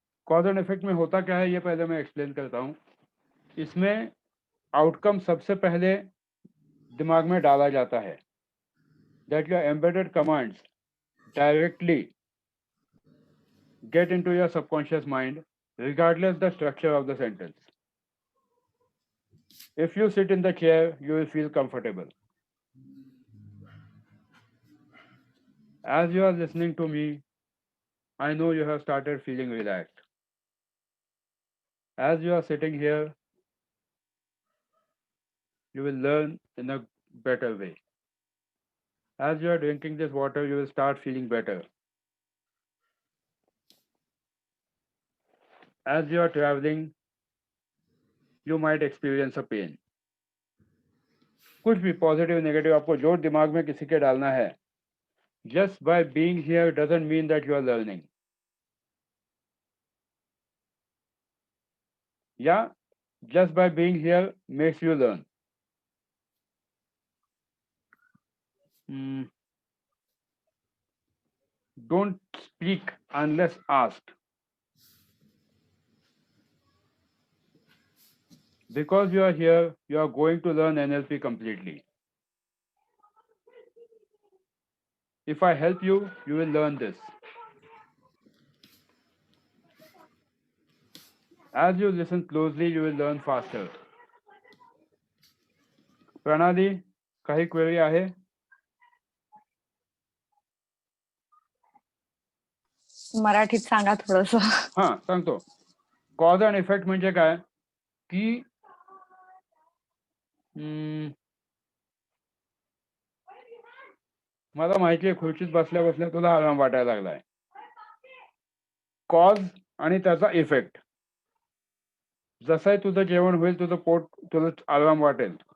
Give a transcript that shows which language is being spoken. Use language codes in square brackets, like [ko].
[hi] Cause and effect में होता क्या है ये पहले मैं एक्सप्लेन करता हूँ। इसमें आउटकम सबसे पहले दिमाग में डाला जाता है, [en] That your embedded commands directly get into your subconscious mind regardless the structure of the sentence. If you sit in the chair, you will feel comfortable. As you are listening to me, I know you have started feeling relaxed. As you are sitting here, you will learn in a better way. As you are drinking this water, you will start feeling better. As you are traveling, you might experience a pain. [hi] कुछ भी positive negative आपको जो दिमाग में किसी के डालना है, [en] just by being here doesn't mean that you are learning. Yeah, just by being here makes you learn. Don't speak unless asked. Because you are here, you are going to learn NLP completely. If I help you, you will learn this. As you listen closely, you will learn faster. [mr] Pranali, काही query आहे? मराठीत सांगा थोडस. हा सांगतो. Cause and effect म्हणजे काय की मला माहिती आहे खुर्चीत बसल्या बसल्या तुला आराम वाटायला लागलाय. कॉज आणि त्याचा इफेक्ट. जसंही तुझं जेवण होईल तुझं पोट तुला आराम वाटेल.